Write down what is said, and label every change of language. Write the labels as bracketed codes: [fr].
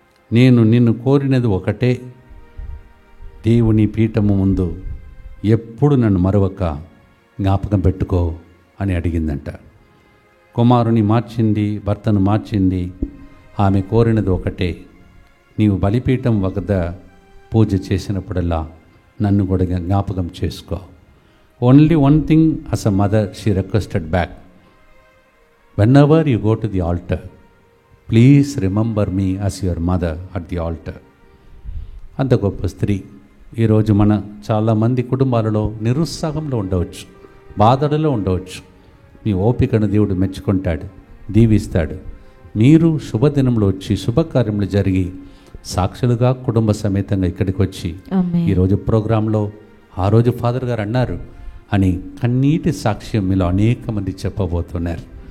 [te] నేను నిన్ను కోరినది ఒకటే, దేవుని పీఠము ముందు ఎప్పుడు నన్ను మరొక జ్ఞాపకం పెట్టుకో అని అడిగిందంట. కుమారుని మార్చింది, భర్తను మార్చింది. ఆమె కోరినది ఒకటే, నీవు బలిపీఠం వద్ద పూజ చేసినప్పుడల్లా నన్ను కూడా జ్ఞాపకం చేసుకో. [en] Only one thing as a mother she requested back, whenever you go to the altar, please remember me as your mother at the altar. [te] అంత గొప్ప స్త్రీ. ఈరోజు మన చాలామంది కుటుంబాలలో నిరుత్సాహంలో ఉండవచ్చు, బాధలలో ఉండవచ్చు. మీ ఓపికను దేవుడు మెచ్చుకుంటాడు, దీవిస్తాడు. మీరు శుభదినంలో వచ్చి శుభకార్యములు జరిగి సాక్షులుగా కుటుంబ సమేతంగా ఇక్కడికి వచ్చి ఈరోజు ప్రోగ్రాంలో ఆ రోజు ఫాదర్ గారు అన్నారు అని కన్నీటి సాక్ష్యం మీలో అనేక మంది చెప్పబోతున్నారు.